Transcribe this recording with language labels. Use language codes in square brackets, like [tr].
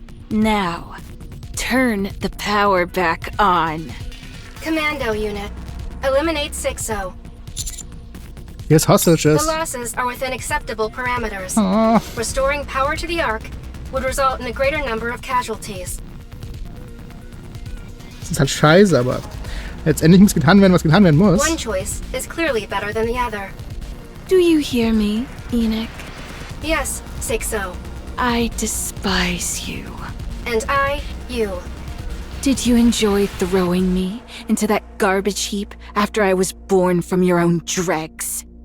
[en] Now, turn the power back on. Commando unit. Eliminate 6-0. Here's hostages. The losses are within acceptable parameters. Oh. Restoring power to the Ark would result in a greater number of casualties. [de] Das ist halt scheiße, aber letztendlich muss getan werden, was getan werden muss. [en] One choice is clearly better than the other. Do you hear me, Enoch? Yes, Sixo. I despise you. And I, you. Did you enjoy throwing me into that garbage heap after I was born from your own dregs?